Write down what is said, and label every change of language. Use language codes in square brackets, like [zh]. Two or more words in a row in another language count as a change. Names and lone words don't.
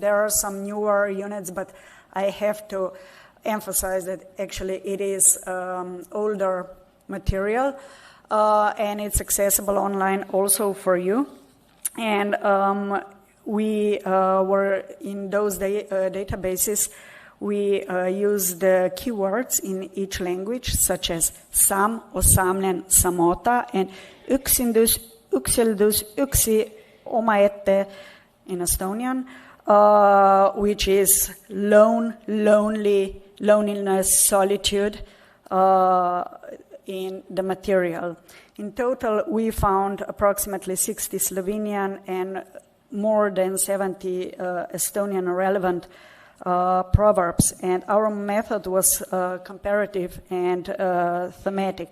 [en] There are some newer units, but I have to emphasize that actually it is older material. And it's accessible online also for you. And we were in those databases, we use the keywords in each language, such as [sl] sam, osamnen, samota, [en] and [et] yksindus, ykseldus, yksi, omaette [en] in Estonian, which is lone, lonely, loneliness, solitude in the material. In total, we found approximately 60 Slovenian and more than 70 Estonian relevant proverbs, and our method was comparative and thematic.